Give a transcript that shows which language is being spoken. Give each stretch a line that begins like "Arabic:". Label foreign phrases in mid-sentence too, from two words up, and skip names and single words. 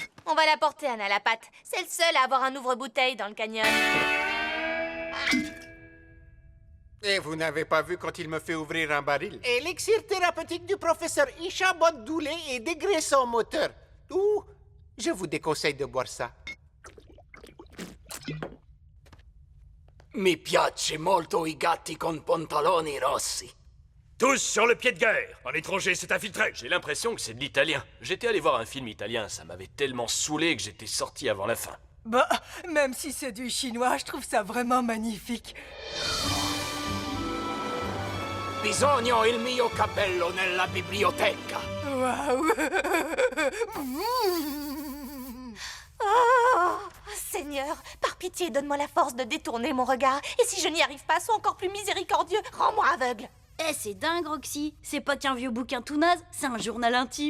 French: On va la porter, Anna la patte. C'est le seul à avoir un ouvre-bouteille dans le canyon. Et vous n'avez pas vu quand il me fait ouvrir un baril? Élixir thérapeutique du professeur Isha Boddoulé et dégraissant moteur. Ouh, je vous déconseille de boire ça.
Italian: Mi piace molto i gatti con pantaloni rossi.
French: Tous sur le pied de guerre. Un étranger s'est infiltré. J'ai l'impression que c'est de l'italien. J'étais allé voir un film italien, ça m'avait tellement saoulé que j'étais sorti avant la fin. Bah, même si c'est du chinois, je trouve ça vraiment magnifique.
Italian: Bisogno il mio cappello nella biblioteca. Waouh.
French: Oh, Seigneur, par pitié, donne-moi la force de détourner mon regard. Et si je n'y arrive pas, sois encore plus miséricordieux. Rends-moi aveugle. Eh, c'est dingue, Roxy. C'est pas qu'un vieux bouquin tout naze, c'est un journal intime.